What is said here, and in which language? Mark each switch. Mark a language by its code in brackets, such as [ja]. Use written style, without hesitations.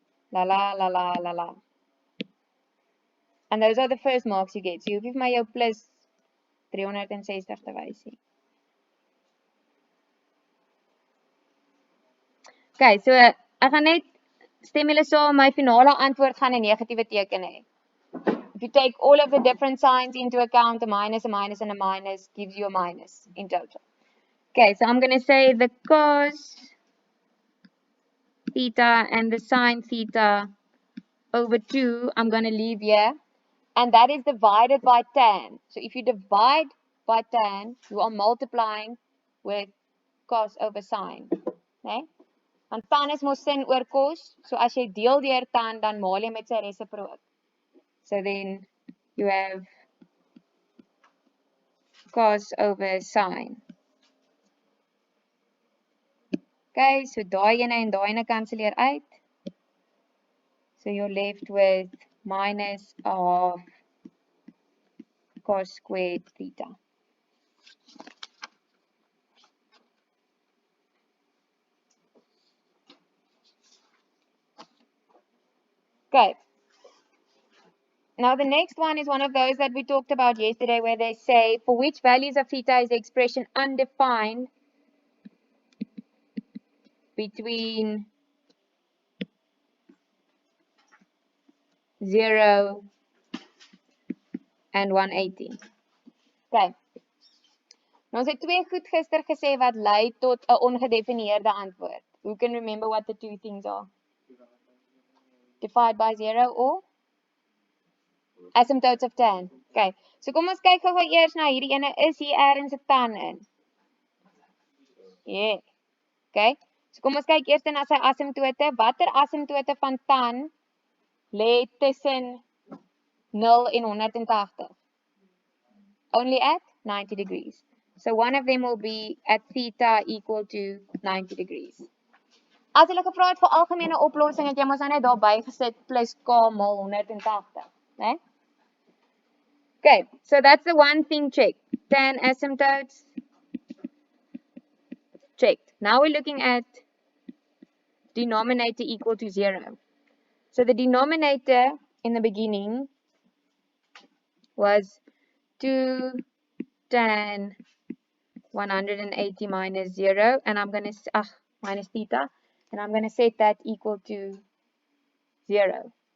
[en] La la la la la la. And those are the first marks you get. So you give my jou plus 360 [af] te wys nie. Okay, so ek gaan net stem julle saam, my finale antwoord gaan 'n negatiewe teken hê. [en] If you take all of the different signs into account, a minus, and a minus gives you a minus in total. Okay, so I'm going to say the cos theta and the sine theta over 2, I'm going to leave here. And that is divided by tan. So if you divide by tan, you are multiplying with cos over sine. [af] Okay? Want tan is mos sin oor cos. So as jy deel deur tan, dan maal jy met sy resiprook. [en] So then you have cos over sine. [af] Okay, so daai ene en daai ene kanselleer uit. [en] So you're left with minus of cos squared theta. Okay. Now the next one is one of those that we talked about yesterday where they say for which values of theta is the expression undefined between 0 and 180. Okay. [af] Nou ons het twee goed gister gesê wat lei tot 'n ongedefinieerde antwoord. [en] Who can remember what the two things are? Divide by 0 or asymptotes of tan. Okay. [af] So kom ons kyk gou eers na hierdie ene, is hier ergens 'n tan in? Yeah. Okay. So kom ons kyk eers na sy asymptote. Watter asymptote van tan lê tussen 0 en 180? [en] Only at 90 degrees. So one of them will be at theta equal to 90 degrees. [af] As hulle gevra het vir algemene oplossing, het jy mos net daar bygesit plus k mal 180, né? [en] Okay, so that's the one thing checked. Tan asymptotes checked. Now we're looking at denominator equal to 0. So the denominator in the beginning was 2 tan 180 minus 0, and I'm going to, minus theta, and I'm going to set that equal to 0.